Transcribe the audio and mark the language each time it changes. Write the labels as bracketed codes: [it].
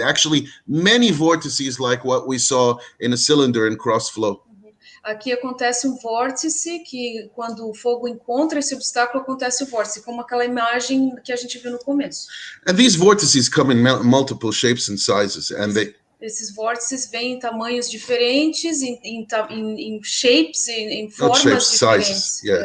[en] Actually, many vortices like what we saw in a cylinder in cross flow. [pt] Aqui acontece vórtice, que quando o fogo encontra esse obstáculo, acontece o vórtice, como aquela imagem que a gente viu no começo. [en] And these vortices come in multiple shapes and sizes, and [pt] esses vórtices vêm em tamanhos diferentes, em shapes, em formas diferentes.